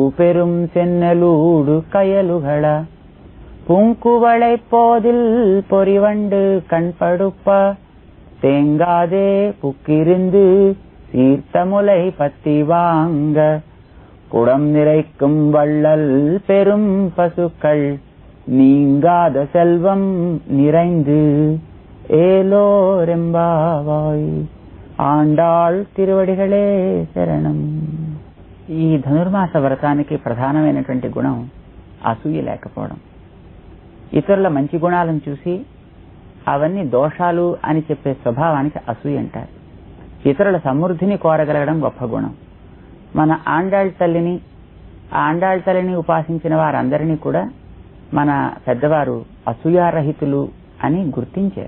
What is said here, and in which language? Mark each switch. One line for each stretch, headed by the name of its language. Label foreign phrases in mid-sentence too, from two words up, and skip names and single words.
Tamil: பெரும் சென்னலூடு கயலுகள புங்குவளை போதில் பொறிவண்டு கண்படுப்ப தேங்காதே புக்கிருந்து சீர்த்தமுலை பத்தி வாங்க குடம் நிறைக்கும் வள்ளல் பெரும் பசுக்கள் நீங்காத செல்வம் நிறைந்து ఏలోరెంబావాయ్.
Telugu: ఆండాళ్ తిరువడిగళే శరణం. ఈ ధనుర్మాస వ్రతానికి ప్రధానమైనటువంటి గుణం అసూయ లేకపోవడం. ఇతరుల మంచి గుణాలను చూసి అవన్నీ దోషాలు అని చెప్పే స్వభావానికి అసూయ అంటారు. ఇతరుల సమృద్ధిని కోరగలగడం గొప్ప గుణం. మన ఆండాళ్ తల్లిని ఉపాసించిన వారందరినీ కూడా మన పెద్దవారు అసూయారహితులు అని గుర్తించారు.